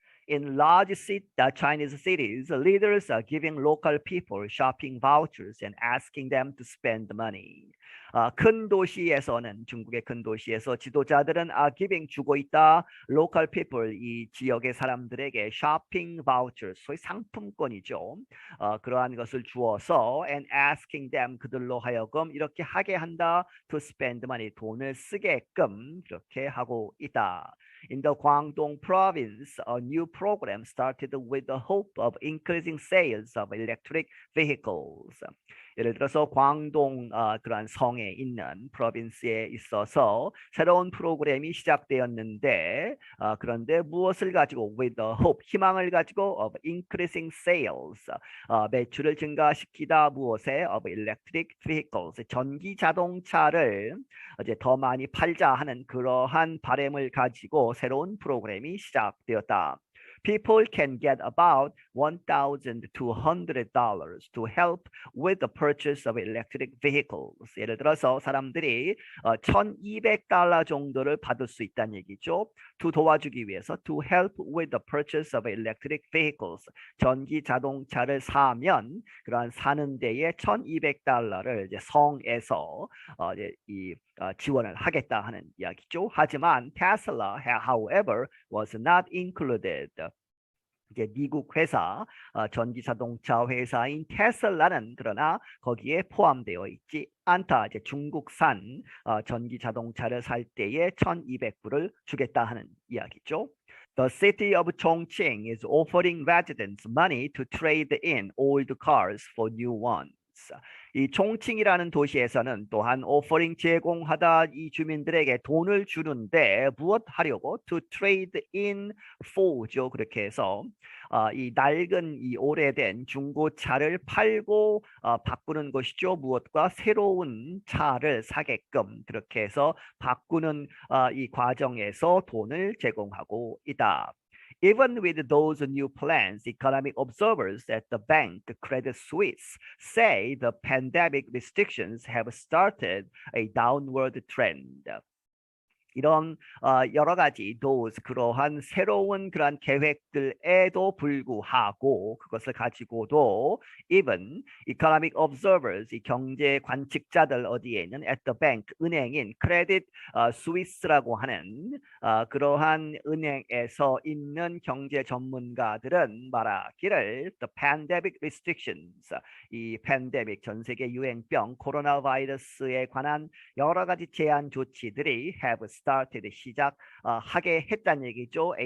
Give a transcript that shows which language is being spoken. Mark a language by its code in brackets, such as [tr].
[en] In large Chinese cities, leaders are giving local people shopping vouchers and asking them to spend money. [ko] 큰 도시에서는 중국의 큰 도시에서 지도자들은 giving 주고 있다. [en] Local people [ko] 이 지역의 사람들에게 [en] shopping vouchers [ko] 소위 상품권이죠. 그러한 것을 주어서 [en] and asking them [ko] 그들로 하여금 이렇게 하게 한다. [en] To spend money [ko] 돈을 쓰게끔 그렇게 하고 있다. [en] In the Guangdong province, a new program started with the hope of increasing sales of electric vehicles. [ko] 예를 들어서 광동 그러한 성에 있는 프로빈스에 있어서 새로운 프로그램이 시작되었는데 그런데 무엇을 가지고 [en] with the hope [ko] 희망을 가지고 [en] of increasing sales [ko] 매출을 증가시키다 무엇에 [en] of electric vehicles [ko] 전기 자동차를 이제 더 많이 팔자 하는 그러한 바람을 가지고 새로운 프로그램이 시작되었다. [en] People can get about $1,200 to help with the purchase of electric vehicles. [ko] 예를 들어서 사람들이 $1,200 정도를 받을 수 있다는 얘기죠. [en] to [ko] 도와주기 위해서 [en] to help with the purchase of electric vehicles. [ko] 전기 자동차를 사면 그러한 사는 데에 $1,200를 이제 성에서 이제 지원을 하겠다 하는 이야기죠. 하지만 [en] Tesla, however, was not included. [ko] 이제 미국 회사 전기 자동차 회사인 테슬라는 그러나 거기에 포함되어 있지 않다. 이제 중국산 전기 자동차를 살 때에 1,200불을 주겠다 하는 이야기죠. [en] The city of Chongqing is offering residents money to trade in old cars for new ones. [ko] 이 총칭이라는 도시에서는 또한 오퍼링 제공하다 이 주민들에게 돈을 주는데 무엇 하려고? [en] To trade in for죠. [ko] 그렇게 해서 이 낡은 이 오래된 중고차를 팔고 바꾸는 것이죠. 무엇과 새로운 차를 사게끔 그렇게 해서 바꾸는 이 과정에서 돈을 제공하고 있다. [en] Even with those new plans, economic observers at the bank Credit Suisse say the pandemic restrictions have started a downward trend. [ko] 이런 여러 가지 those 그러한 새로운 그러한 계획들에도 불구하고 그것을 가지고도 [en] even economic observers [ko] 이 경제 관측자들 어디에 있는 [en] at the bank [ko] 은행인 크레딧 스위스라고 하는 그러한 은행에서 있는 경제 전문가들은 말하기를 [en] the pandemic restrictions [ko] 이 팬데믹 전 세계 유행병 코로나 바이러스에 관한 여러 가지 제한 조치들이 [en] have started [ko] 시작하게 했다는 얘기죠.